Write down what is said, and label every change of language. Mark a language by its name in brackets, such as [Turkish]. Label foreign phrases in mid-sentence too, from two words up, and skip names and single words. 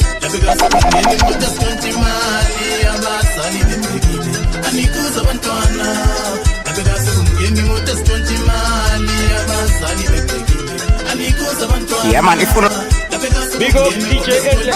[Zulu] Labeka sabungeni muda skonti mali abasali bebekile anikuza bantwana Labeka sabungeni muda skonti mali abasali bebekile anikuza bantwana [English] Yeah man, if you Big up DJ Enya.